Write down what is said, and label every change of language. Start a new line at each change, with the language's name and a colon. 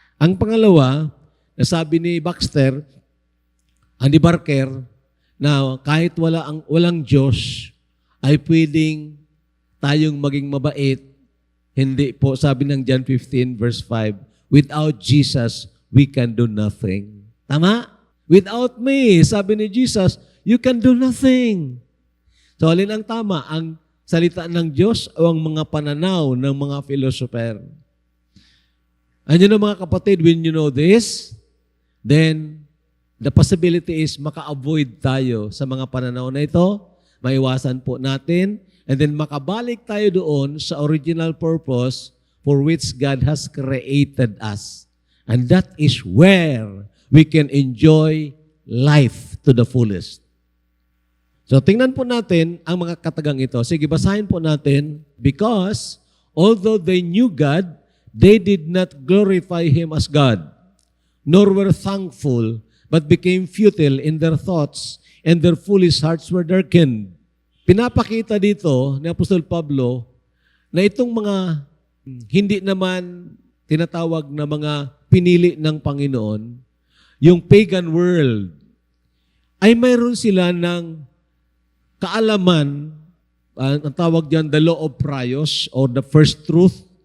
Filipino: Ang pangalawa, nasabi ni Baxter, Andy Barker, na kahit walang Diyos, ay pwedeng tayong maging mabait. Hindi po, sabi ng
English: John 15 verse 5, without Jesus, we can do nothing.
Filipino: Tama?
English: Without me,
Filipino: sabi ni Jesus,
English: you can do nothing.
Filipino: So, alin ang tama? Ang salita ng Diyos o ang mga pananaw ng mga philosopher? Ano na mga kapatid,
English: when you know this, then the possibility is
Filipino: maka-avoid tayo sa mga pananaw na ito, maiwasan po natin,
English: and then
Filipino: makabalik tayo doon sa
English: original purpose for which God has created us. And that is where we can enjoy life to the fullest.
Filipino: So, tingnan po natin ang mga katagang ito. Sige, basahin po natin.
English: Because, although they knew God, they did not glorify Him as God, nor were thankful, but became futile in their thoughts, and their foolish hearts were darkened.
Filipino: Pinapakita dito ni Apostol Pablo na itong mga hindi naman tinatawag na mga pinili ng Panginoon, yung pagan world, ay mayroon sila ng kaalaman, ang tawag diyan
English: the law of priors or the first truth.